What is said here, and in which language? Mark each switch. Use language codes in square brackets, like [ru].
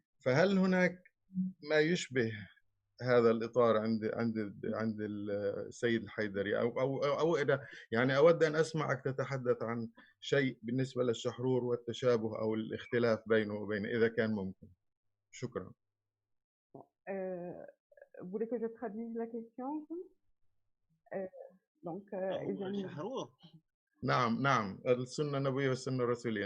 [ar] فهل هناك ما يشبه هذا الإطار عند السيد الحيدري، أو إذا يعني أود أن أسمعك تتحدث عن شيء بالنسبة للشحرور والتشابه أو الاختلاف بينه وبين، إذا كان ممكن. شكرا. [fr] Vous voulez que je traduise la question? Donc, [ar] شحرور. نعم السنة النبوية والسنة الرسولية.